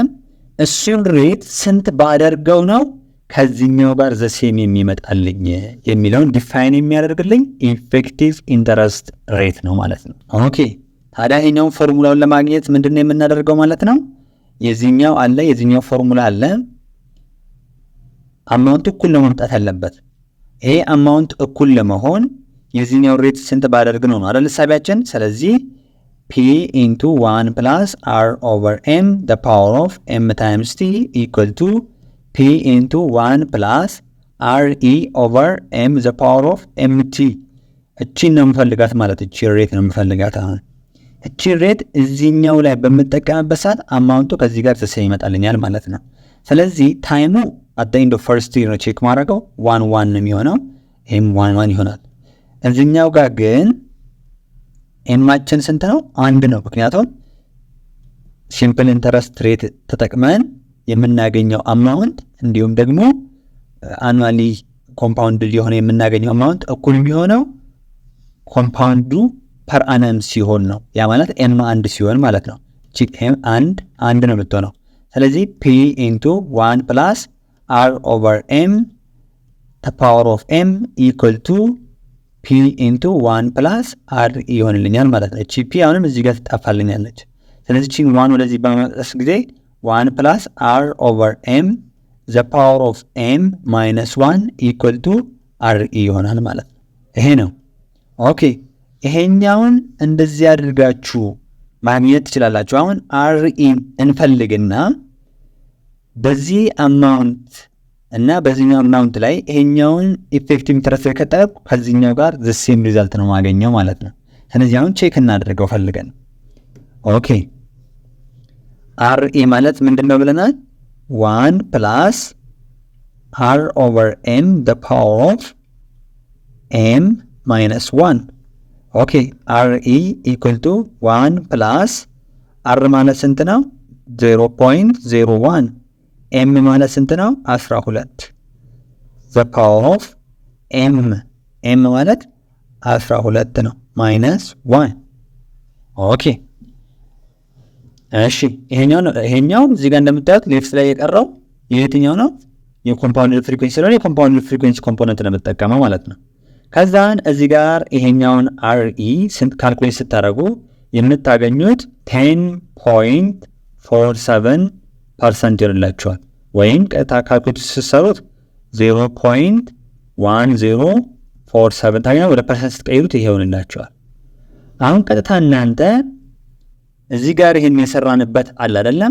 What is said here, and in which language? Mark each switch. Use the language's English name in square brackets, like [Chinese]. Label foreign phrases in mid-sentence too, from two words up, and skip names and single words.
[Amharic] እሱን ሬት ስንት ባደርገው ነው ከዚህኛው ጋር [English] the same [Amharic] የሚመጣልኝ የሚለውን ዲፋይን የሚያደርግልኝ [English] effective interest rate [Amharic] ነው ማለት ነው። ኦኬ ታዲያ ይሄኛውን ፎርሙላውን ለማግኘት ምንድነው የምናደርገው ማለት ነው? የዚህኛው አለ የዚህኛው ፎርሙላ አለ። አማውንት እኩል ነው መምጣት ያለበት። ይሄ አማውንት እኩል ለመሆን የዚህኛው ሬት ስንት ባደርግ ነው አይደል ሐሳቢያችን? [English] ስለዚህ P into 1 plus R over M the power of M times T equal to P into 1 plus RE over M the power of MT። [Amharic] እቺን ነው የምፈልጋት ማለት እቺ ሬት ነው የምፈልጋት። አሁን እቺ ሬት እዚህኛው ላይ በምጠቀምበት ሰዓት አማውንቱ ከዚህ ጋር ተሰይ ይመጣልኛል ማለት ነው። ስለዚህ ታይሙ [English] at the end of first year [Amharic] ነው ቼክ ማድረገው 1 ነው የሚሆነው። ይሄም 1 ይሆናል። እዚህኛው ጋር ግን ኤማችን ስንት ነው? 1 ነው። ምክንያቱም [English] simple interest rate [Amharic] ተጠቅመን የምናገኘው አማውንት እንዲሁም ደግሞ አኑዋሊ ኮምፓውንድ የሆነ የምናገኘው አማውንት እኩል የሚሆነው ኮምፓውንዱ [Latin] per annum [Amharic] ሲሆን ነው። ያ ማለት ኤም 1 ሲሆን ማለት ነው። እቺ ኤም 1 ነው የምትሆነው። ስለዚህ [English] P into 1 plus R over M the power of M equal to P into 1 plus R ይሆንልኛል [Amharic] ማለት ነው። እቺ P አሁንም እዚህ ጋር ትጣፋልኛለች። ስለዚህ እቺ 1 ወደዚህ በመጣስ ጊዜ [English] 1 plus R over M the power of M minus 1 equal to R [Amharic] ይሆናል ማለት ነው። ይሄ ነው። ኦኬ ይሄኛውን እንደዚህ አድርጋችሁ ማግኘት ትችላላችሁ። አሁን RE እንፈልግና በዚህ አማውንት እና በዚህኛው አማውንት ላይ ይሄኛውን ኢፌክቲቭ ኢንተረስት ሬት ከተጠቀምኩ ከዚህኛው ጋር [English] the same result [Amharic] ነው ማገኘው ማለት ነው። ስለዚህ አሁን ቼክ እናደርገው ፈልገን። ኦኬ RE ማለት ምንድነው ብለናል? [English] 1 plus R over M the power of M minus 1 ኦኬ RE equal to 1 plus R [Amharic] ማለት ስንት ነው? 0.01 M ማለት ስንት ነው? 12 [English] the power of M [Amharic] ማለት 12 ነው minus 1 ኦኬ እሺ ይሄኛው እዚህ ጋር እንደምታዩት ሌፍት ላይ የቀረው የትኛው ነው? የኮምፓውንድ ፍሪኩዌንሲ ስለሆነ [English] compound frequency component [Amharic] ነው የምትጠቀመው ማለት ነው። ከዛን እዚህ ጋር ይሄኛውን RE ስንት ካልኩሌት ስታደርጉ የምታገኙት 10.47% ይሆንላችኋል። ወይም ቀጥታ ካልኩሌት ስትሰሩት 0.1047 ታገኙ። ወደ ፐርሰንት ስትቀይሩት ይሄ ይሆንላችኋል። አሁን ቀጥታ እናንተ እዚህ ጋር ይሄን የሰራንበት አለ አይደለም?